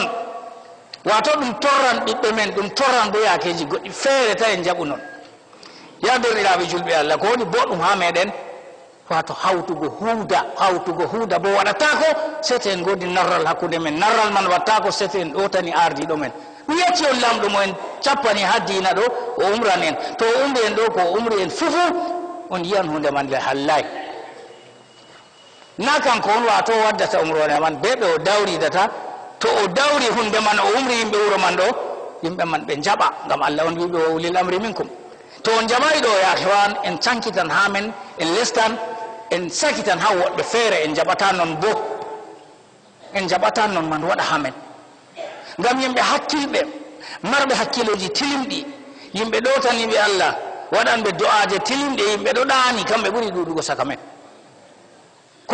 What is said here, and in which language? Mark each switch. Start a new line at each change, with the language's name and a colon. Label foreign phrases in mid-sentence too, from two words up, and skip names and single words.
Fula: wato ɗum torran ɓiɓɓe men ɗum torran ɗo yakeji goɗɗi feere ta en jaɓu noon ya derɗiraɓe julɓe Allah ko woni boɗɗum ha meɗen wato hawtugo huuda bo waɗatako sete en godi narral hakkude men narral man wattako sete en ɗotani ardiɗo men mi yecci on lamɗo mo en cappani ha dina ɗo o umran en to o umri en ɗo ko o umri en fufu on yiyan hunde man le hallay na kanko on wato waddata umrone man be ɓe o dawridata to o dawri hunde man o umri yimɓe wuro man ɗo yimɓe man ɓe jaɓa ngam Allah on wiɓe
Arabic: o ulil amri minkum
Fula: to on jaɓayi ɗo ya hewan en cankitan ha men en lestan en sakitan ha woɗɓe feere en jaɓata noon bo en jaɓata noon man waɗa ha men ngam yimɓe hakkilɓe marɓe hakkiloji tilimɗi yimɓe ɗotaniɓe Allah waɗanɓe do'aje tilimɗe yimɓe ɗo ɗaani kamɓe ɓuri ɗuɗugo saka men ko